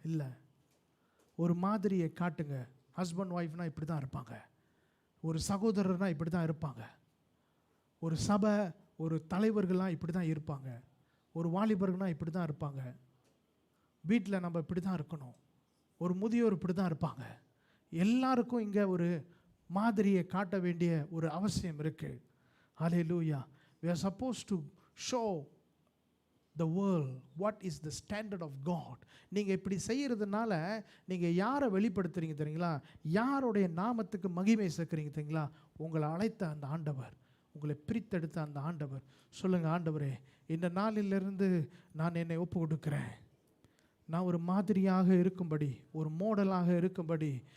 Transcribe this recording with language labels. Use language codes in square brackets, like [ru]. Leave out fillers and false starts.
[ta] இல்லை, ஒரு மாதிரியை காட்டுங்க. ஹஸ்பண்ட் ஒய்ஃப்னால் இப்படி தான் இருப்பாங்க, ஒரு சகோதரர்னால் இப்படி தான் இருப்பாங்க, ஒரு சபை, ஒரு தலைவர்கள்லாம் இப்படி தான் இருப்பாங்க, ஒரு வாலிபர்கள்னால் இப்படி தான் இருப்பாங்க, வீட்டில் நம்ம இப்படி தான் இருக்கணும், ஒரு முதியோர் இப்படி தான் இருப்பாங்க. எல்லாருக்கும் இங்கே ஒரு மாதிரியை காட்ட வேண்டிய ஒரு அவசியம் இருக்குது. ஹல்லேலூயா. [en] we are supposed to show the world what is the standard of God. [ta] நீங்கள் இப்படி செய்கிறதுனால நீங்கள் யாரை வெளிப்படுத்துறீங்க தெரியுங்களா? யாருடைய நாமத்துக்கு மகிமை சேர்க்குறீங்க தெரியுங்களா? உங்களை அழைத்த அந்த ஆண்டவர், உங்களை பிரித்தெடுத்த அந்த ஆண்டவர். சொல்லுங்கள், ஆண்டவரே, இந்த நாளிலிருந்து நான் என்னை ஒப்பு கொடுக்குறேன். நான் ஒரு மாதிரியாக இருக்கும்படி, ஒரு மாடலாக இருக்கும்படி.